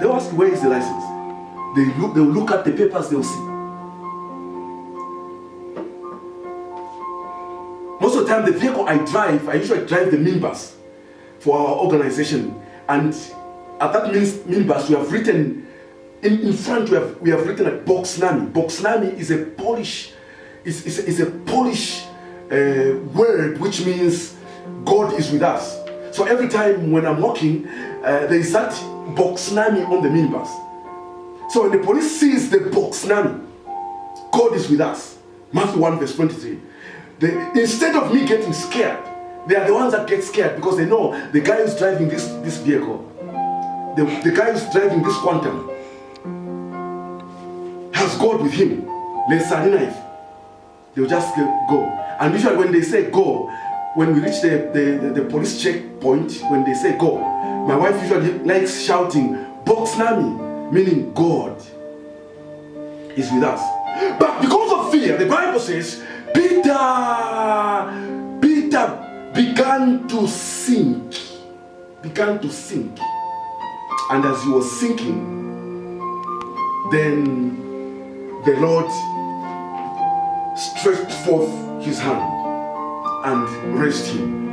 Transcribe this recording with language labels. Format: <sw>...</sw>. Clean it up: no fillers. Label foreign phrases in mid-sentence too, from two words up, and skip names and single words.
<en>They'll ask, where is the license? They'll look at the papers, they'll see. Most of the time, the vehicle I usually drive the minibus for our organization. And at that minibus, we have written, in front we have written at</en> <pl>Bog z nami. Bog z nami</pl> <en>is a Polish, is a Polish word which means God is with us. So every time when I'm walking, there is that</en> <pl>Bog z nami</pl> <en>on the minibus. So when the police sees the</en> <pl>Bog z nami,</pl> <en>God is with us. Matthew 1 verse 23. Instead of me getting scared, they are the ones that get scared because they know the guy who's driving this vehicle, the guy who's driving this Quantum, has God with him. They'll just go. And usually when they say go, when we reach the police checkpoint, when they say go, my wife usually likes shouting,</en> <pl>Bog z nami,</pl> <en>meaning God is with us. But because of fear, the Bible says, Peter began to sink. And as he was sinking, then the Lord stretched forth his hand and raised him.</en>